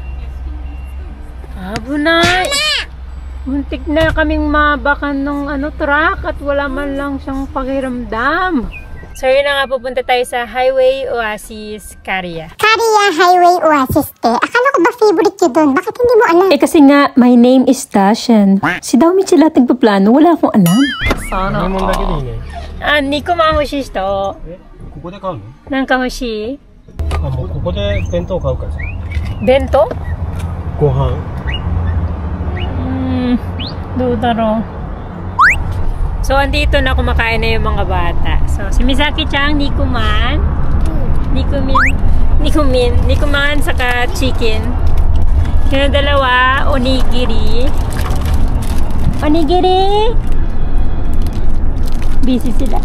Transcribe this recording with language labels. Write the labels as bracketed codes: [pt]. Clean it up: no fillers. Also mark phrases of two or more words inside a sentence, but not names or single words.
[tl] 危ない。Muntik na kaming mabakan ng truck at wala man lang siyang pakiramdam. So yun na nga, pupunta tayo sa Highway Oasis Caria. Caria Highway Oasis te. Akala ko ba favorite yun doon? Bakit hindi mo alam? Eh kasi nga, [en] my name is Tashan. [tl] Si Daomi sila nagpaplano, wala akong alam. Sana all. [ja] 2 個も欲しい人。ここで買うの？なんか欲しい？もうここで弁当買うからさ。弁当？ご飯。どうだろう。 [tl] So, andito na kumakain na yung mga bata. So, si Misaki-chan, Nikuman, Nikuman, saka chicken. Yung dalawa, onigiri. Onigiri! Busy sila.